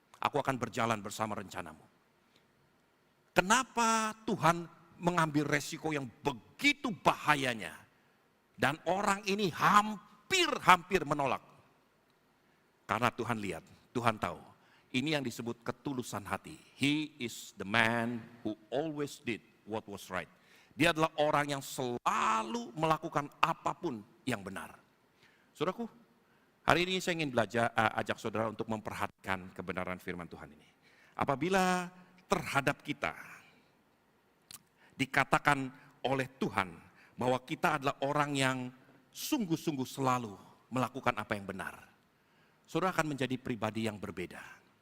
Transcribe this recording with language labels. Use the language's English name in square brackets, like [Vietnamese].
[Indonesian] Aku akan berjalan bersama rencanamu. Kenapa Tuhan mengambil resiko yang begitu bahayanya? Dan orang ini hampir menolak. Karena Tuhan lihat, Tuhan tahu. Ini yang disebut ketulusan hati. [English] He is the man who always did what was right. [Indonesian] Dia adalah orang yang selalu melakukan apapun yang benar. Saudaraku, hari ini saya ingin ajak saudara untuk memperhatikan kebenaran firman Tuhan ini. Apabila terhadap kita dikatakan oleh Tuhan bahwa kita adalah orang yang sungguh-sungguh selalu melakukan apa yang benar, saudara akan menjadi pribadi yang berbeda.